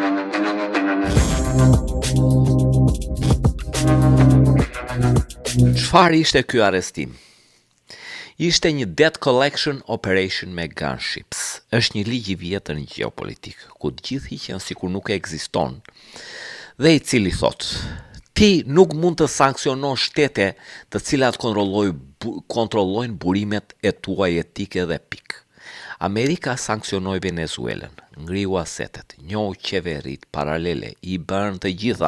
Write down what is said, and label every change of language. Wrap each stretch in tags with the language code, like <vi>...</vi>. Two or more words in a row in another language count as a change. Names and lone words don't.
<sq>Çfarë ishte ky arrestim? Ishte një</sq> <en>debt collection operation</en> <sq>me gunships. Është një ligj i vjetër në gjeopolitik, ku të gjithë hiqen sikur nuk ekziston, dhe i cili thot: ti nuk mund të sankcionosh shtete të cilat kontrollojnë burimet e tuaj etike dhe pik. Amerika sankcionoi Venezuelën, ngriu asetet, njohu qeverit paralele, i bën të gjitha.</sq>